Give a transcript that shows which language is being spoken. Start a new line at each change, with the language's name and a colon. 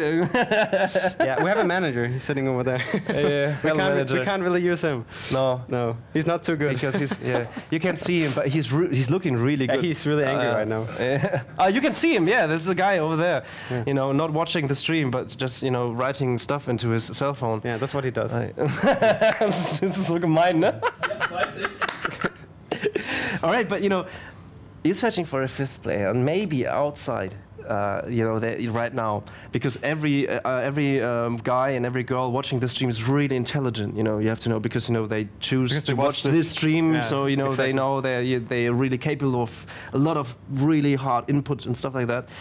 English: Yeah, we have a manager. He's sitting over there. We can't really use him. No. He's not too good. Because you can see him, but he's looking really good. He's really angry right now. You can see him, yeah. There's a guy over there, you know, not watching the stream, but just, you know, writing stuff into his cell phone. Yeah, that's what he does.
German: Das ist so gemein, ne?
English: All right, but, you know, you're searching for a fifth player, and maybe outside. You know, right now, because every guy and every girl watching this stream is really intelligent. You know, you have to know, because you know they choose to watch this stream, so you know they know they're really capable of a lot of really hard inputs and stuff like that.